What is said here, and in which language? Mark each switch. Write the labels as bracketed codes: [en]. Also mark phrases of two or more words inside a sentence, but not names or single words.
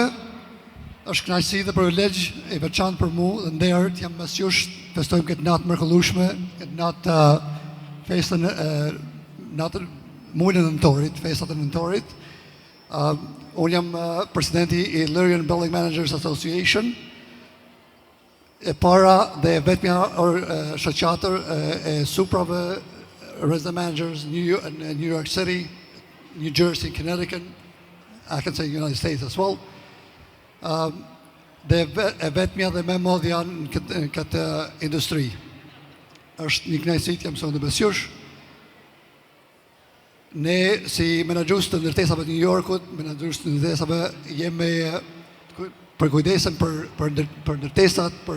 [sq] Është kënaqësi dhe privilegj e veçantë për mua dhe nderë jam mes jush, festojmë këtë natë mrekullueshme, këtë natë festën natën muajin e nëntorit, festat e nëntorit. Unë jam presidenti i Illyrian Building Managers Association. E para dhe e vetmja shoqatër e suprave [en] resident managers in New York City, New Jersey, Connecticut, I can say United States as well. [sq] Dhe e vetmja dhe me modh janë në këtë industri. Është një kënaqësi të jam sot në besjush. Ne si menaxhues të ndërtesave të New Yorkut, menaxhues të ndërtesave jemi përkujdesem për ndërtesat, për